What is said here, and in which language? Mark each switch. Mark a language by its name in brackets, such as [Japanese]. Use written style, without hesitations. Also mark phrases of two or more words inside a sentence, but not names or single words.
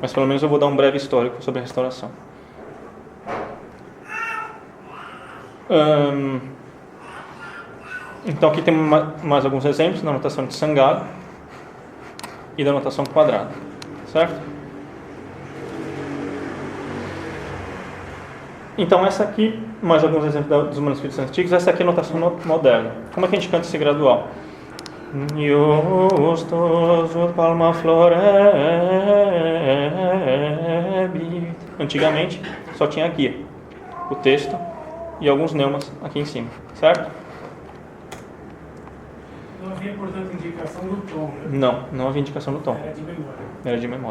[Portuguese] mas pelo menos eu vou dar um breve histórico sobre a restauração. Então aqui tem mais alguns exemplos da notação de Sangalo e da notação quadrada, certo? Então essa aqui, mais alguns exemplos dos manuscritos antigos, essa aqui é a notação moderna. Como é que a gente canta esse gradual? [Latin] Justus palma florebit. [Portuguese] Antigamente só tinha aqui o texto e alguns neumas aqui em cima, certo? Não havia, portanto, indicação do tom, né? Não havia indicação do tom. Era de memória. Era de memória.